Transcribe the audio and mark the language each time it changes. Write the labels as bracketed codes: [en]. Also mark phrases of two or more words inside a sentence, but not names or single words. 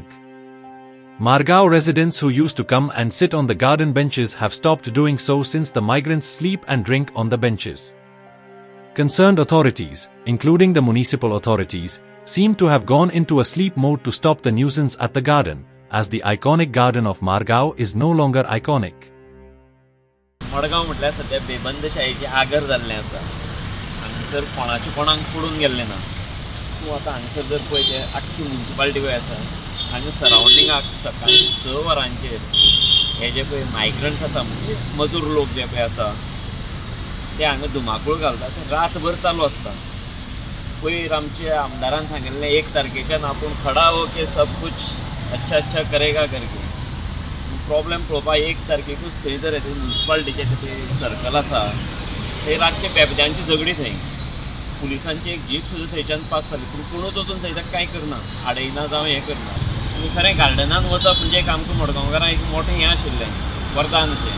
[en] Margao residents who used to come and sit on the garden benches have stopped doing so since the migrants sleep and drink on the benches. Concerned authorities, including the municipal authorities, seem to have gone into a sleep mode to stop the nuisance at the garden, as the iconic garden of Margao is no longer iconic. [kok] मडगांव म्हटल्यार सध्या बेबंदशाहीची आगर जाल्लें आसा. हांगासर कोणाचे कोणाक पडून गेल्लें ना. तूं आतां हांगासर जर पळयत आख्खी म्युनिसिपालिटी पळय आसा, हांगा सरावंडिंगाक सकाळीं 6 वरांचेर हे जे पळय मायग्रंट्स आसा म्हणजे मजूर लोक जे पळय आसा ते हांगा धुमाकूळ घालता ते रातभर चालू आसता. पयर आमचे आमदारान सांगिल्लें 1 तारखेच्यान आपूण खडा [hi] हो के सब कुछ अच्छा अच्छा करेगा [kok] करके. प्रॉब्लेम पळोवपाक 1 तारखेकूच थंय जर येते म्युनिसिपालिटीचे ते सर्कल आसा थंय रातचे बेबद्यांची झगडी थंय. पुलिसांची एक जीप सुद्दां थंयच्यान पास जाली पूण कोणूच वचून थंय ताका कांय करना, आडयना जावं हें करना. आनी खरें गार्डनान वचप म्हणजे एक आमकां मडगांवकारांक एक मोठें हें आशिल्लें वरदान अशें.